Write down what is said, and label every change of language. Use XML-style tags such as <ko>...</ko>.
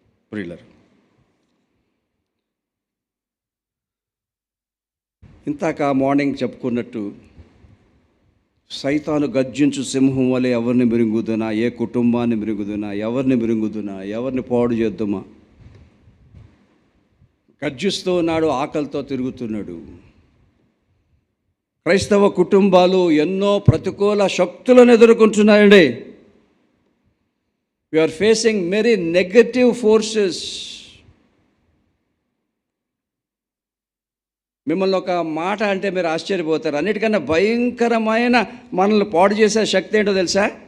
<te>ప్రియులారా, ఇంతాక మార్నింగ్ చెప్పుకున్నట్టు, సైతాను గర్జించు సింహం వలె ఎవరిని మిరుగుదునా, ఏ కుటుంబాన్ని మిరుగుదునా, ఎవరిని మిరుగుదునా, ఎవరిని పాడు చేద్దామా గర్జిస్తూ ఉన్నాడు, ఆకలితో తిరుగుతున్నాడు. క్రైస్తవ కుటుంబాలు ఎన్నో ప్రతికూల శక్తులను ఎదుర్కొంటున్నాయండి.</te> <en>We are facing many negative forces.</en> <te>మిమ్మల్ని ఒక మాట అంటే మీరు ఆశ్చర్యపోతారు. అన్నిటికన్నా భయంకరమైన మనల్ని పాడు చేసే శక్తి ఏంటో తెలుసా?</te>